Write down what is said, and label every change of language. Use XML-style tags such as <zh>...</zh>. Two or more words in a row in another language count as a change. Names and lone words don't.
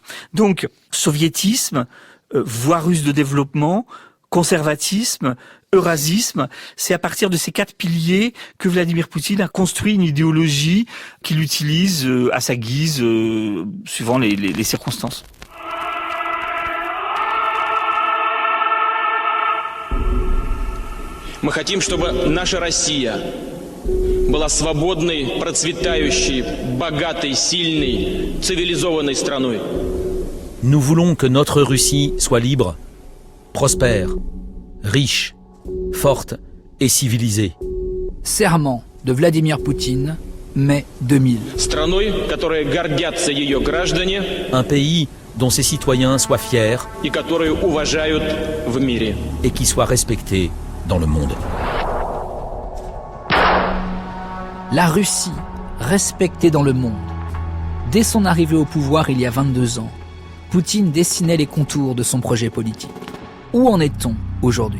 <fr>Donc, soviétisme, voie russe de développement, conservatisme, eurasisme, c'est à partir de ces 4 piliers que Vladimir Poutine a construit une idéologie qu'il utilise à sa guise, suivant les circonstances.</fr> <ru>Мы хотим, чтобы наша Россия была свободной, процветающей, богатой, сильной, цивилизованной страной.</ru> <fr>Nous voulons que notre Russie soit libre, prospère, riche, forte et civilisée. Serment de Vladimir Poutine, mai 2000.</fr> <ru>Страной, которой гордятся ее граждане.</ru> <fr>Un pays dont ses citoyens soient fiers</fr> <ru>и которые уважают в мире.</ru> <fr>Et qui soit respecté dans le monde. La Russie, respectée dans le monde. Dès son arrivée au pouvoir il y a 22 ans, Poutine dessinait les contours de son projet politique. Où en est-on aujourd'hui ?</fr>